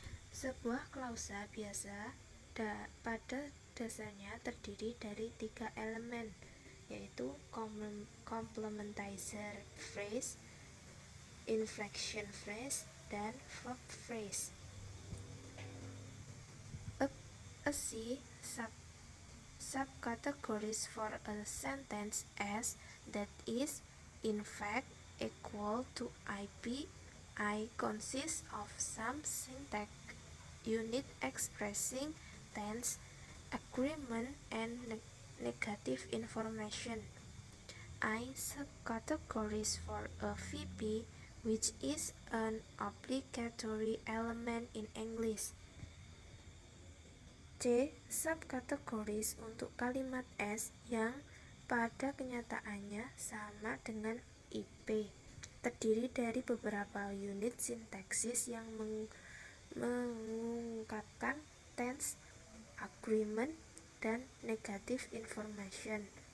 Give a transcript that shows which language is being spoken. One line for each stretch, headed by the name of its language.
Indonesian: Sebuah klausa biasa pada dasarnya terdiri dari tiga elemen, yaitu complementizer phrase, inflection phrase, dan verb phrase.
English: A C subcategories for a sentence S that is in fact equal to IP. I consists of some syntax unit expressing tense, agreement, and negative information. I subcategories for a VP, which is an obligatory element in English. C.
Indonesian: Subcategories untuk kalimat S yang pada kenyataannya sama dengan IP, terdiri dari beberapa unit sintaksis yang mengungkapkan tense, agreement, dan negative information.